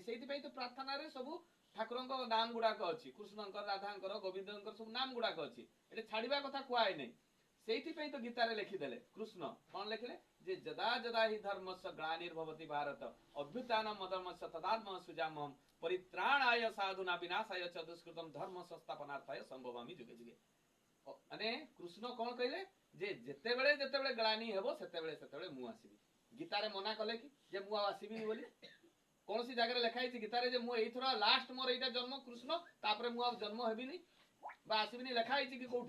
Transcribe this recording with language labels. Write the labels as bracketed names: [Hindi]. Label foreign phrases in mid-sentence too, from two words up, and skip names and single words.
[Odia] ସେଇଥିପାଇଁ ତ ପ୍ରାର୍ଥନାରେ ସବୁ ଠାକୁରଙ୍କ ନାମ ଗୁଡାକ ଅଛି, କୃଷ୍ଣଙ୍କର, ରାଧାଙ୍କର, ଗୋବିନ୍ଦଙ୍କର ସବୁ ନାମ ଗୁଡାକ ଅଛି। ଏଠି ଛାଡିବା କଥା କୁହାଇନି। ସେଇଥିପାଇଁ ତ ଗୀତାରେ ଲେଖିଦେଲେ କୃଷ୍ଣ କଣ ଲେଖିଲେ ଯେ [Sanskrit] ଯଦା ଯଦା ହି ଧର୍ମସ୍ୟ ଗ୍ଲାନିର୍ଭବତି ଭାରତ ଅଭ୍ୟୁତ୍ଥାନମ୍ ଅଧର୍ମସ୍ୟ ତଦାତ୍ମ ସୁଜାମହମ୍ ପରିତ୍ରାଣାୟ ସାଧୁନା ବିନାଶାୟ च दुष्कृतम धर्म संस्थापनार्थाय संभवामि जुगे जुगे। [Odia] ମାନେ କୃଷ୍ଣ କଣ କହିଲେ ଯେ ଯେତେବେଳେ ଯେତେବେଳେ ଗ୍ଲାନି ହେବ ସେତେବେଳେ ସେତେବେଳେ ମୁଁ ଆସିବି। ଗୀତାରେ ମନା କଲେ କି ଯେ ମୁଁ ଆଉ ଆସିବିନି ବୋଲି? କୌଣସି ଜାଗାରେ ଲେଖା ହେଇଛି ଗୀତାରେ ଯେ ମୁଁ ଏଇଥର ଲାଷ୍ଟ ମୋର ଏଇଟା ଜନ୍ମ କୃଷ୍ଣ, ତାପରେ ମୁଁ ଆଉ ଜନ୍ମ ହେବିନି ବା ଆସିବିନି ଲେଖା ହେଇଛି କି କୋଉଠି?